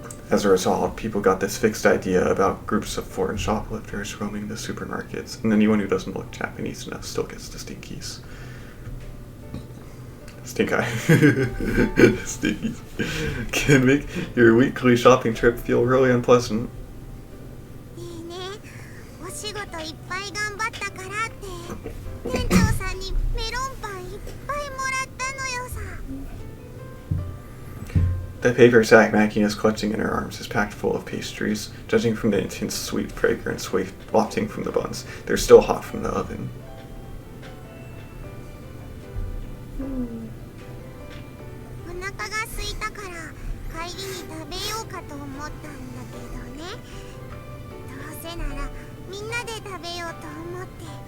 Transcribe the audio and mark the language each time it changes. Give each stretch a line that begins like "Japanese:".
English: As a result, people got this fixed idea about groups of foreign shoplifters roaming the supermarkets, and anyone who doesn't look Japanese enough still gets the stinkies. Stink eye. Stinkies. Can make your weekly shopping trip feel really unpleasant.
Japanese: いいね。お仕事いっぱい頑張ったからって、店長さんにメロンパンいっぱいもらったのよさ。
English: The paper sack Makina is clutching in her arms is packed full of pastries. Judging from the intense sweet fragrance wafting from the buns, they're still hot from the oven.
Japanese: お腹が空いたから帰りに食べようかと思ったんだけどね。どうせならみんなで食べようと思って。